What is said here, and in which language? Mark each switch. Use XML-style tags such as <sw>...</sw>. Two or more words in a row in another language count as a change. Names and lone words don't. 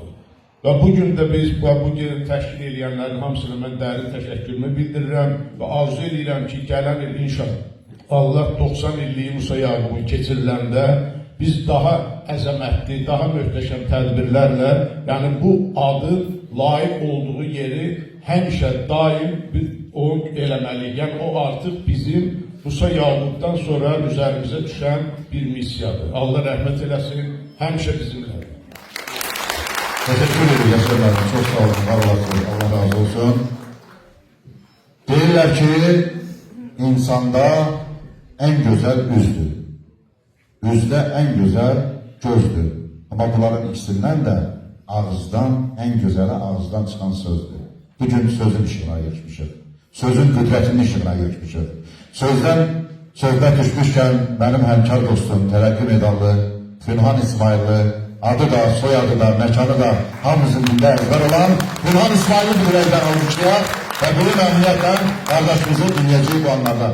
<az>Və bugün də biz bu gün təşkil edənlərin hamısına mən dərin təşəkkürümü bildirirəm və arzu edirəm ki, gələn il inşallah Allah 90 illiyi Musa Yaqubun keçiriləndə biz daha əzəmətli, daha möhtəşəm tədbirlərlə, yəni bu adın layiq olduğu yeri həmişə daim o eləməliyik. Yəni o artıq bizim Musa Yaqubdan sonra üzərimizə düşən bir missiyadır. Allah rəhmət eləsin, həmişə bizimlədir.</az> <tr>Teşekkür ederim Yaşar Bey. Çok sağ olun. Allah razı olsun.</tr> <az>Deyirlər ki, insanda</az> <tr>en güzel üzdür.</tr> <az>Üzdə</az> <tr>en güzel gözdür.</tr> <az>Ama bunların ikisindən də ağızdan,</az> <tr>en güzeli ağızdan çıkan sözdür.</tr> <az>Bugün sözün işığına geçmişik. Sözün qüdrətinin işığına geçmişik. Sözdən söhbət düşmüşkən benim həmkar dostum, tərəqqi medallı Fünhan İsmailli, adı da, soyadı da, məkanı da hamımızın dildə əzbər olan Fünhan İsmailli bir ürəkdən almışlayaq və bunu məmnuniyyətlə qardaşımızı dinləyəcəyik bu anlarda.</az>